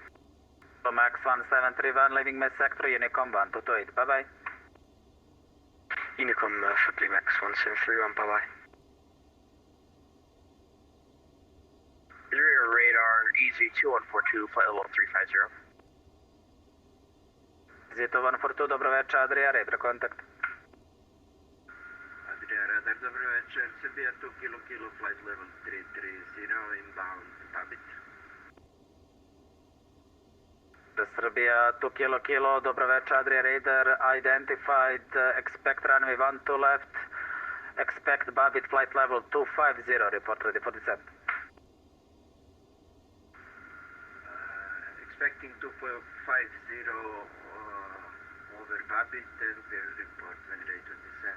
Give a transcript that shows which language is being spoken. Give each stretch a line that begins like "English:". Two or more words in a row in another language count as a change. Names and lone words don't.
English: So Max 1731, leaving my sector, Unicom 128, bye-bye. Unicom, Flippy Max 1731, bye-bye. Adria Radar, EZ2142, flight level 350. Z2142,
Slovenian: dobro večer,
English: Adria, radar contact.
Slovenian: Adria Radar, dobro večer,
English: Serbia 2 kilo, flight level 330, inbound, Babit.
Slovenian: Serbia 2 kilo, dobro večer, Adria Radar,
English: identified, expect runway 12 left, expect Babit flight level 250, report ready for descent. Expecting 250 over Babit, and we'll report when ready to descend.